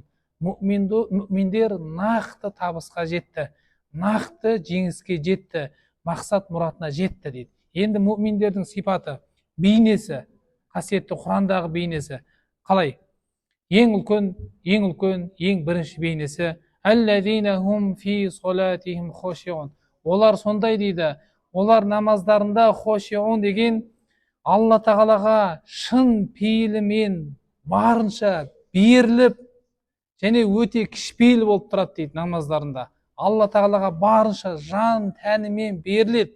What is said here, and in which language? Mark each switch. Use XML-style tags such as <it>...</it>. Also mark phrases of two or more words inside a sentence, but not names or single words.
<kk>Мүминдер нақты табысқа жетті, нақты жеңіске жетті, мақсат мұратына жетті дейді. Енді мүминдердің сипаты, бейнесі, қасиетті Құрандағы бейнесі қалай?</kk> <ar>Ең үлкен, ең бірінші бейнесі الذين هم في صلاتهم خاشعون.</ar> <kk>Олар сондай дейді, олар намаздарында хошиун деген Алла Тағалаға шын пейілімен барынша беріліп және өте кішпейіл болып тұрады дейді. Намаздарында Алла Тағалаға барынша жан тәнімен беріледі.</kk>